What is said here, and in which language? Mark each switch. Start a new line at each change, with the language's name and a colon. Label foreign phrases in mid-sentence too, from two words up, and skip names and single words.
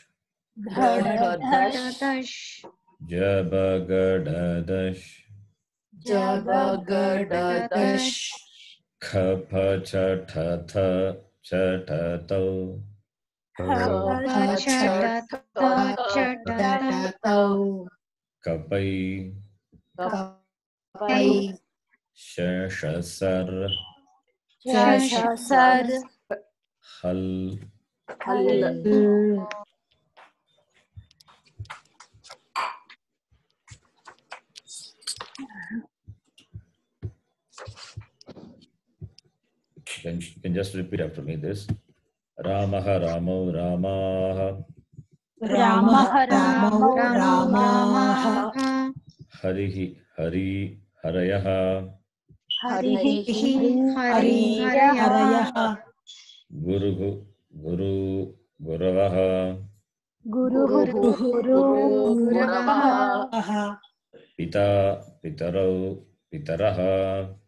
Sanskrit: जबगडदश् खफछठथ चटतव् कपय् शषसर् हल्
English: You can just repeat after me this.
Sanskrit: रामः रामौ रामाः हरिः हरी हरयः गुरुः गुरू गुरवः पिता पितरौ पितरः